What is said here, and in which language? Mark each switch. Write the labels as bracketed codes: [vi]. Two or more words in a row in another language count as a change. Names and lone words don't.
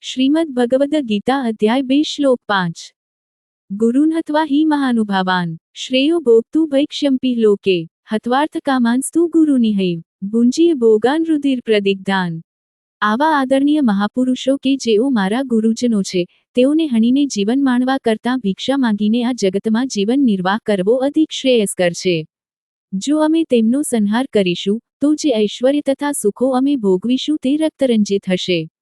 [sa] श्रीमद् भगवद गीता अध्याय 2 श्लोक 5 गुरून् हत्वा हि महानुभावान् श्रेयो भोक्तु भैक्ष्यम्पि लोके हत्वार्थ कामांस्तु गुरुनिहैव भुंजीय भोगान रुधिर प्रदिग्धान। [gu] આવા આદરણીય મહાપુરુષો કે જેઓ મારા ગુરુજનો છે, તેઓને હણીને જીવન માણવા કરતાં ભિક્ષા માંગીને આ જગતમાં જીવન નિર્વાહ કરવો અધિક શ્રેયસ્કર છે। જો અમે તેમનો સંહાર કરીશું તો જે ઐશ્વર્ય તથા સુખો અમે ભોગવીશું તે રક્તરંજિત હશે।